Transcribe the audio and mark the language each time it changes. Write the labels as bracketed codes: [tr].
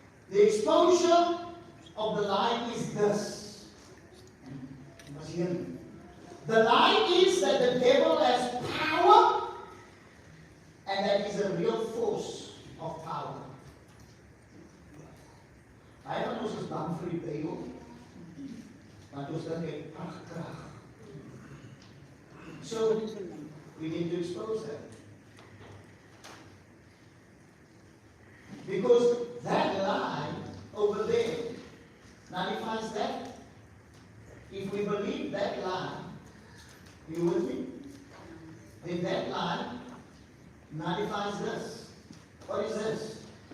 [en] The exposure of the lie is this. You must hear me. The lie is that the devil has power, and that is a real force of power. [af] Hy van ons is bang vir die Bybel, want ons dink hy het krag. [en] So, we need to expose that. Because that lie over there nullifies that. If we believe if that line, you with me? If that line nullifies this, what is this?